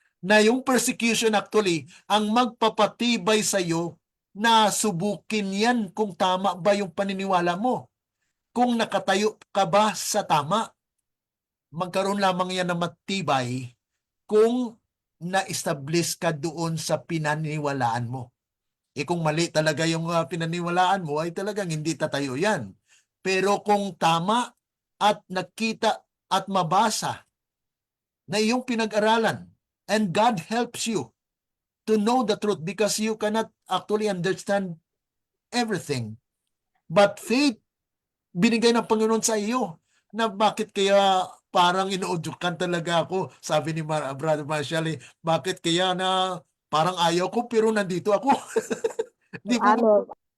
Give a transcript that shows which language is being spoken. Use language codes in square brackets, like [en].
[tl] Na yung persecution actually, ang magpapatibay sa iyo na subukin yan kung tama ba yung paniniwala mo. Kung nakatayo ka ba sa tama. Magkaroon lamang yan ng matibay kung na-establish ka doon sa pinaniwalaan mo. Kung mali talaga yung pinaniwalaan mo, ay talagang hindi tatayo yan. Pero kung tama at nakita at mabasa na iyong pinag-aralan, [en] and God helps you to know the truth because you cannot actually understand everything. But faith, [tl] binigay ng Panginoon sa iyo na bakit kaya parang inuudyukan talaga ako. Sabi ni Brother Marshall, bakit kaya na parang ayaw ko pero nandito ako. Di po ba?